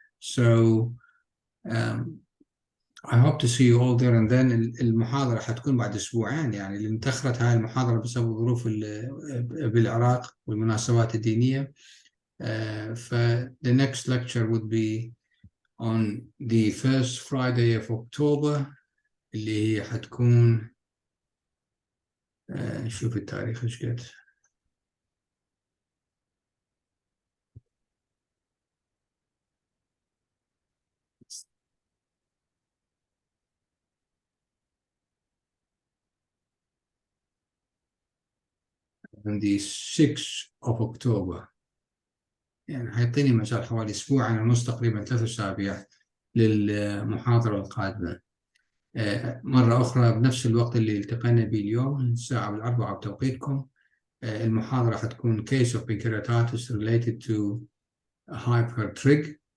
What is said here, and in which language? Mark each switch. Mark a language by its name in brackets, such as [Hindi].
[English] So I hope to see you all there, and then [Arabic] المحاضرة حتكون بعد أسبوعين، يعني اللي انتخرت هاي المحاضرة بسبب ظروف بالعراق والمناسبات الدينية. [English] The next lecture would be on the first Friday of October [Arabic] اللي هي حتكون شوف التاريخ ايش قد. [English] On the 6th of October، [Arabic] يعني حيعطيني مجال حوالي أسبوعين ونص تقريبا 3 أسابيع للمحاضرة القادمة. مرة أخرى بنفس الوقت اللي التقينا به اليوم الساعة 4 بتوقيتكم. المحاضرة حتكون [English] case of pancreatitis related to hypertrig.